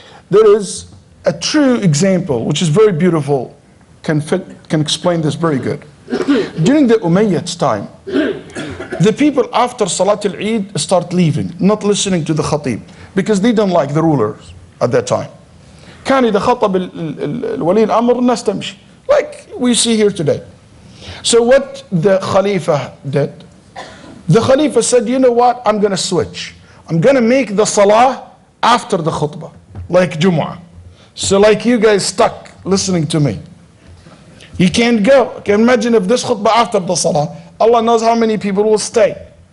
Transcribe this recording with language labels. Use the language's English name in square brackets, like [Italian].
[English] There is a true example which is very beautiful, can explain this very good. During the Umayyads time, the people after Salat al-Eid start leaving, not listening to the khatib, because they don't like the rulers at that time. [Arabic] كان إذا خطب الولي الأمر الناس تمشي, [English] like we see here today. So what the Khalifa did, the Khalifa said, you know what, I'm going to switch. I'm going to make the salah after the khutbah, like Jumu'ah. So like you guys stuck listening to me. You can't go. Can imagine if this khutbah after the salah, Allah knows how many people will stay.